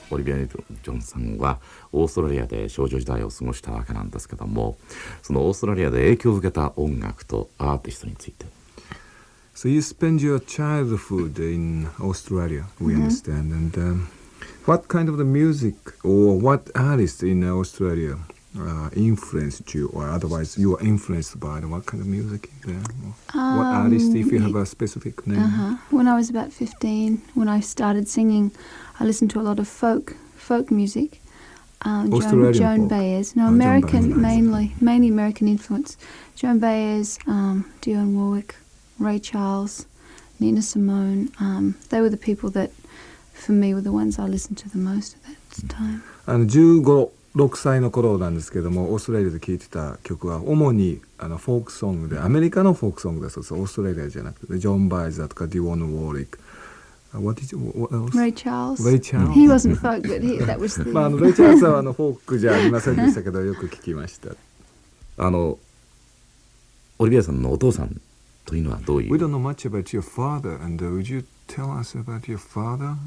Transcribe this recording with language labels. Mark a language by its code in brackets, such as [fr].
[ja] オリビア・ニュートンさんはオーストラリアで少女時代を過ごしたわけなんですけども、そのオーストラリアで影響を受けた音楽とアーティストについて。 [en] So you spend your childhood in Australia, we understand. And what kind of the music or what artist in Australia influenced you, or otherwise you were influenced by what kind of music there? What artist, if you have a specific name? When I was about 15, when I started singing, I listened to a lot of folk music. Australian Joan folk? Baez. No, Joan American, Baez. mainly American influence. Joan Baez, Dionne Warwick, Ray Charles, Nina Simone. They were the people that, for me, were the ones I listened to the most at that time. [ja] 15、6歳の頃なんですけども、オーストラリアで聴いてた曲は主にフォークソングで、アメリカのフォークソングだそうです。オーストラリアじゃなくて、ジョン・バイズだとかディオン・ウォーリック。 [en] What else? Ray Charles. Ray Charles. He wasn't folk, but that was the... [ja] レイ・チャールズはフォークじゃありませんでしたけど、よく聞きました。オリビアさんのお父さんというのはどういう？ [en] We don't know much about your father, and would you tell us about your father?